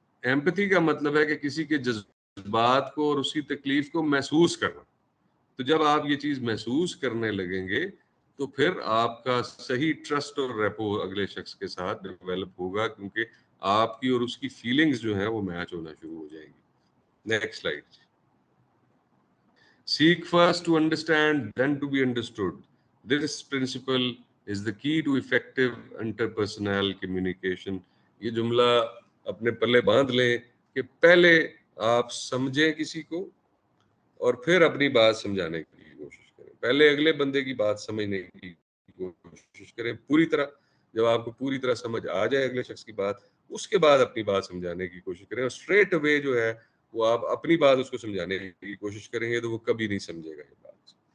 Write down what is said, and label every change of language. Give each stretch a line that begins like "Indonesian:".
Urdu: Empathy کا مطلب ہے کہ کسی کے جذبات کو اور اس کی تکلیف کو محسوس کرنا. تو جب آپ یہ چیز محسوس کرنے لگیں گے تو پھر آپ کا صحیح ٹرسٹ اور ریپو اگلے شخص کے ساتھ ڈیولپ ہوگا, کیونکہ آپ کی اور اس کی فیلنگز جو ہیں وہ میچ ہونا شروع ہو جائیں گی. Next slide.
English: Seek first to understand, then to be understood. This principle is the key to effective interpersonal communication.
Urdu: یہ جملہ اپنے پلے باندھ لیں کہ پہلے آپ سمجھیں کسی کو اور پھر اپنی بات سمجھانے کی کوشش کریں. پہلے اگلے بندے کی بات سمجھنے کی کوشش کریں پوری طرح. جب آپ کو پوری طرح سمجھ آ جائے اگلے شخص کی بات, اس کے بعد اپنی بات سمجھانے کی کوشش کریں. اور اسٹریٹ اوے جو ہے وہ آپ اپنی بات اس کو سمجھانے کی کوشش کریں گے تو وہ کبھی نہیں سمجھے گا یہ بات.